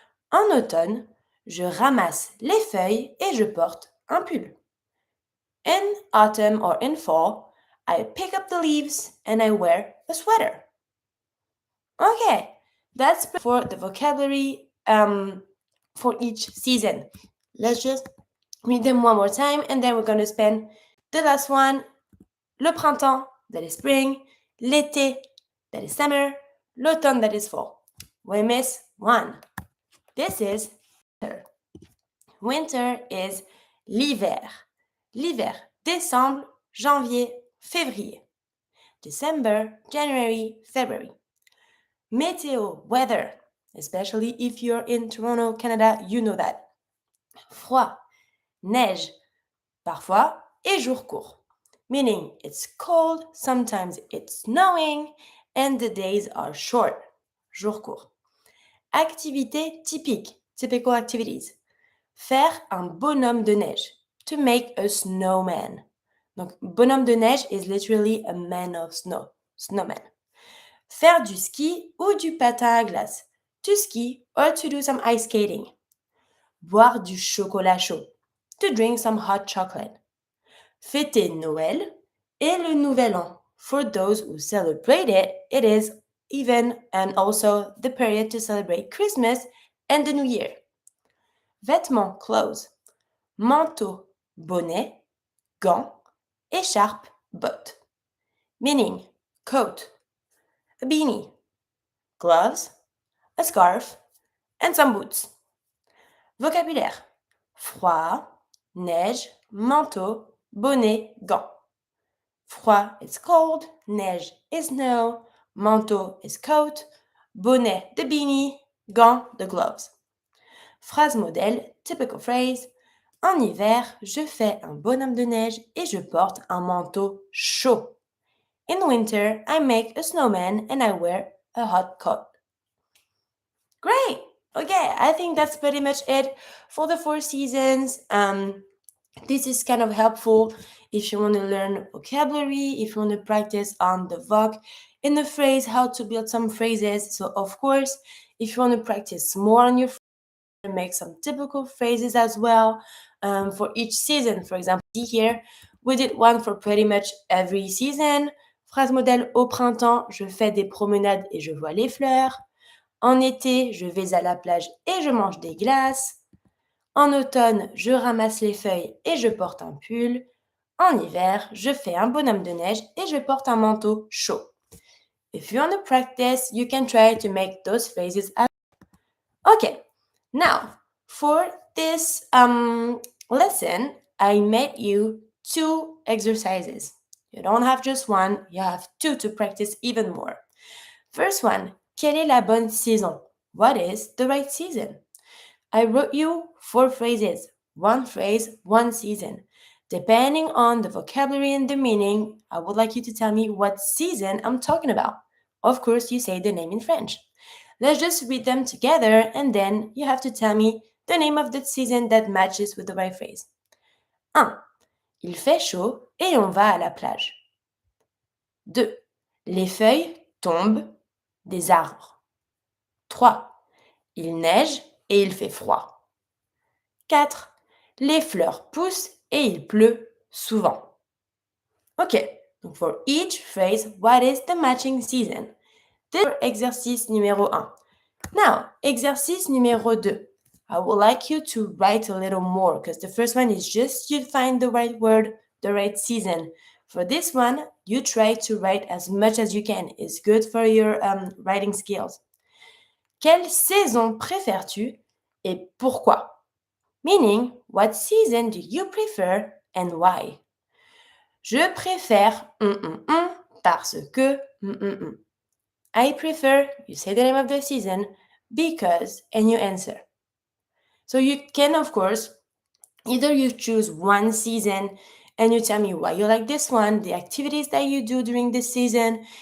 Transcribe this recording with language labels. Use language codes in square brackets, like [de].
[fr] En automne, je ramasse les feuilles et je porte un pull. [en] In autumn or in fall, I pick up the leaves and I wear a sweater. Okay, that's for the vocabulary for each season. Let's just read them one more time and then we're going to spend the last one. Le printemps, that is spring. L'été, that is summer. L'automne, that is fall. We miss one. This is winter. Winter is l'hiver. [fr] L'hiver, décembre, janvier, février. [en] December, January, February. Météo, weather, especially if you're in Toronto, Canada, you know that. [fr] Froid, neige, parfois, et jours courts. [en] Meaning it's cold, sometimes it's snowing, and the days are short. [fr] Jours courts. Activité typique, [en] typical activities. [fr] Faire un bonhomme de neige, [en] to make a snowman. [fr] Donc, bonhomme de neige [en] is literally a man of snow, snowman. [fr] Faire du ski ou du patin à glace, [en] to ski or to do some ice skating. [fr] Boire du chocolat chaud, [en] to drink some hot chocolate. [fr] Fêter Noël et le Nouvel An. [en] For those who celebrate it, it is even and also the period to celebrate Christmas and the New Year. [fr] Vêtements, [en] clothes. [fr] Manteau, bonnet, gants, écharpe, botte. [en] Meaning coat, a beanie, gloves, a scarf, and some boots. Vocabulaire. [fr] Froid, neige, manteau, bonnet, gants. [en] Froid is cold, neige is snow, manteau is coat, bonnet the beanie, gants the gloves. [fr] Phrase modèle, [en] typical phrase. [fr] En hiver, je fais un bonhomme de neige et je porte un manteau chaud. [en] In winter, I make a snowman and I wear a hot coat. Great! Okay, I think that's pretty much it for the 4 seasons. This is kind of helpful if you want to learn vocabulary, if you want to practice on the voc in the phrase, how to build some phrases. So, of course, if you want to practice more on your phrases, make some typical phrases as well for each season. For example, here, we did one for pretty much every season. [fr] Phrase modèle, au printemps, je fais des promenades et je vois les fleurs. En été, je vais à la plage et je mange des glaces. En automne, je ramasse les feuilles et je porte un pull. En hiver, je fais un bonhomme de neige et je porte un manteau chaud. [en] If you want to practice, you can try to make those phrases up. Okay, now for this lesson, I made you 2 exercises. You don't have just one, you have 2 to practice even more. First one, [fr] quelle est la bonne saison? [en] What is the right season? I wrote you 4 phrases, 1 phrase, 1 season. Depending on the vocabulary and the meaning, I would like you to tell me what season I'm talking about. Of course, you say the name in French. Let's just read them together and then you have to tell me the name of the season that matches with the right phrase. 1. [fr] Il fait chaud et on va à la plage. 2. Les feuilles tombent des arbres. 3. Il neige et il fait froid. 4. Les fleurs poussent et il pleut souvent. [en] Okay, for each phrase, what is the matching season? This is [fr] exercice numéro 1. [en] Now, [fr] exercice numéro 2. [en] I would like you to write a little more because the first one is just you find the right word, the right season. For this one, you try to write as much as you can. It's good for your writing skills. [fr] Quelle saison préfères-tu et pourquoi? [en] Meaning, what season do you prefer and why? [fr] Je préfère parce que [en] I prefer, you say the name of the season, because, and you answer. So you can, of course, either you choose one season and you tell me why you like this one, the activities that you do during this season.